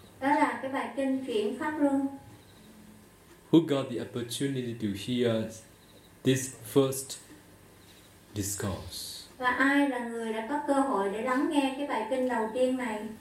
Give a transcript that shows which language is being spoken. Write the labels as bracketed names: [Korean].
[Vietnamese] Đó là cái bài kinh chuyển pháp luân. [English] Who got the opportunity to hear this first discourse? [Vietnamese] Và ai là người đã có cơ hội để lắng nghe cái bài kinh đầu tiên này?